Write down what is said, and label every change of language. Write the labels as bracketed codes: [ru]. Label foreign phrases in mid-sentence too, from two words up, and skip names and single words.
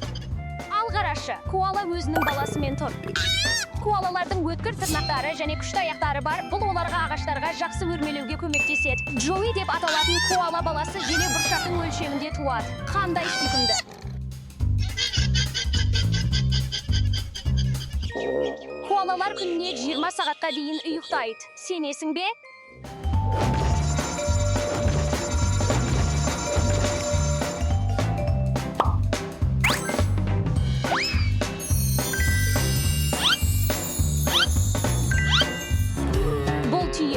[kk] Ал қарашы, коала өзінің баласымен тұр. Коалалардың өткір тырнақтары және күшті аяқтары бар. Бұл оларға ағаштарға жақсы өрмелеуге көмектеседі. Джоуи деп аталатын коала баласы желе бұршақтың өлшемінде туады. Қандай сүйкімді. Balalar gününe 20 saatqa дейін ұйықтайды. Сенесің бе? Бұл түйе.